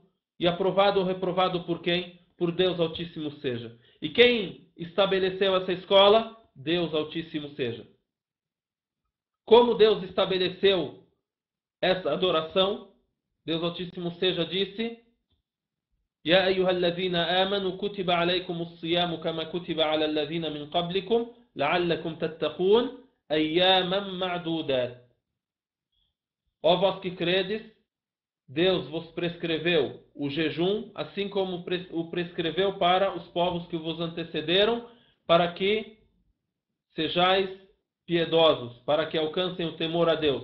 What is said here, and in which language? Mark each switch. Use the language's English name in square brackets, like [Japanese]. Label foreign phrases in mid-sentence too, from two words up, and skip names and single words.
[Portuguese] E aprovado ou reprovado por quem? Por Deus Altíssimo seja. E quem estabeleceu essa escola? Deus Altíssimo seja. Como Deus estabeleceu essa adoração? Deus Altíssimo seja disse: [Arabic] يا أيها الذين آمنوا كتب عليكم الصيام كما كتب على الذين من قبلكم لعلكم تتقون أياما معدودات. [Portuguese] Ó vós que credes, Deus vos prescreveu o jejum, assim como o prescreveu para os povos que vos antecederam, para que sejais piedosos, para que alcancem o temor a Deus.